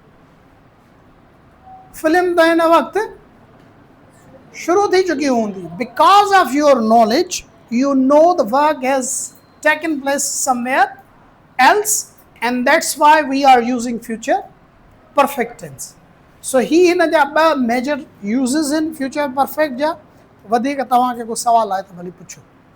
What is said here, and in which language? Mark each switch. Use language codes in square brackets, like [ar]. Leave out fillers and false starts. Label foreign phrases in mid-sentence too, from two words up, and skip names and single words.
[sd] फिल्म त हिन वक़्तु शुरू थी चुकी हूंदी. [en] Because of your knowledge, you know the work has taken place somewhere else, and that's why we are using future perfect tense. [sd] So ही हिन जा 2 [en] major uses in future perfect [sd] जा. वधीक तव्हांखे को सवाल आहे त भली पुछो.